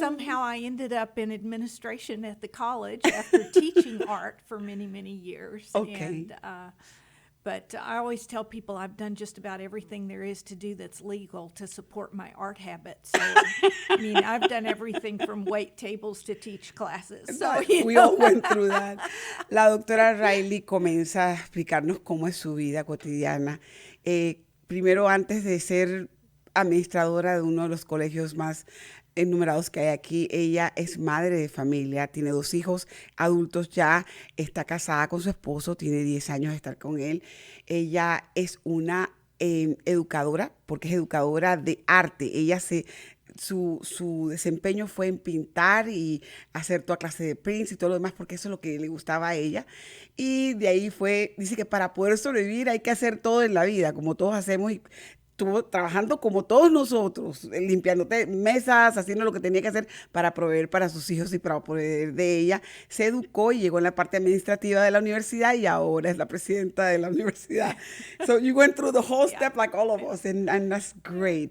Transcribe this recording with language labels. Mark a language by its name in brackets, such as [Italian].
[English] somehow I ended up in administration at the college after teaching art for many, many years. Okay. And, but I always tell people I've done just about everything there is to do that's legal to support my art habits. So, I mean, I've done everything from wait tables to teach classes. So, We all went through that. [Spanish] La doctora Riley comienza a explicarnos cómo es su vida cotidiana. Primero, antes de ser administradora de uno de los colegios más enumerados que hay aquí, ella es madre de familia, tiene 2 hijos adultos ya, está casada con su esposo, tiene 10 años de estar con él. Ella es una educadora, porque es educadora de arte. Ella su desempeño fue en pintar y hacer toda clase de prints y todo lo demás, porque eso es lo que le gustaba a ella. Y de ahí dice que para poder sobrevivir hay que hacer todo en la vida, como todos hacemos, y estuvo trabajando como todos nosotros, limpiando mesas, haciendo lo que tenía que hacer para proveer para sus hijos y para proveer de ella. Se educó y llegó en la parte administrativa de la universidad y ahora es la presidenta de la universidad. [English] So you went through the whole step like all of us, and that's great.